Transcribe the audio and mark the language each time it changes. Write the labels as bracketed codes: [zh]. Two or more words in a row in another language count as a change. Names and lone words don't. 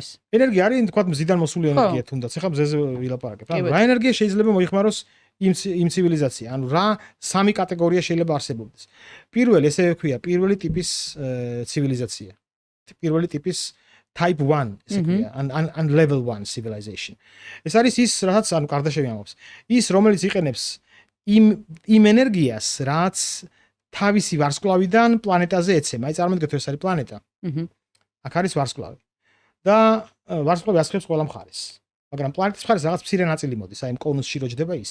[ka] ენერგია არის თქვათ მზიდან მოსული ენერგია თუნდაც. ეხლა მზეზე ვილაპარაკებ. ანუ რა ენერგია შეიძლება მოიხმაროს იმ ცივილიზაცია? ანუ რა სამი კატეგორია შეიძლება არსებობდეს. პირველი ესე ვქვია, პირველი ტიპის ცივილიზაცია. პირველი ტიპის type 1 ესე ქვია, [en] and level 1 civilization. [ka] ეს არის ის, რაც ანუ კარდაშევი ამბობს. ის რომელიც იყენებს იმ ენერგიას, რაც თავისი ვარსკვლავიდან პლანეტაზე ეცემა. აი წარმოგიდგენთ, ეს არის პლანეტა. აქ არის ვარსკვლავი. და ვარსკვლავი ასხებს ყველა მხარეს. მაგრამ პლანეტის მხარეს რაღაც მცირე ნაწილი მოდის, აი იმ კონუსში რო ჯდება ის.